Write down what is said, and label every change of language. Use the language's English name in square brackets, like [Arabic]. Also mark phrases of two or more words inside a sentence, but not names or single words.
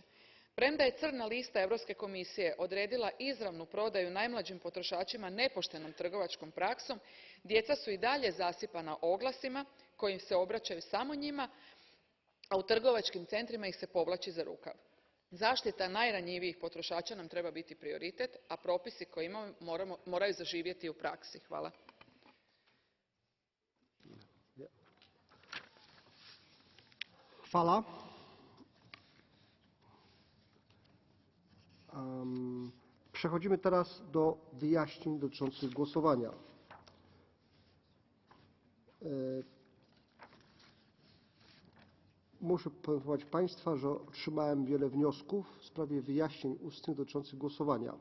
[Croatian] Premda je crna lista Europske komisije odredila izravnu prodaju najmlađim potrošačima nepoštenom trgovačkom praksom, djeca su i dalje zasipana oglasima koji se obraćaju samo njima, a u trgovačkim centrima ih se povlači za rukav. Zaštita najranjivijih potrošača nam treba biti prioritet, a propisi koje imamo moraju zaživjeti u praksi. Hvala. Hvala. [Polish] Przechodzimy teraz do wyjaśnień dotyczących głosowania. Muszę poinformować Państwa, że otrzymałem wiele wniosków w sprawie wyjaśnień ustnych dotyczących głosowania.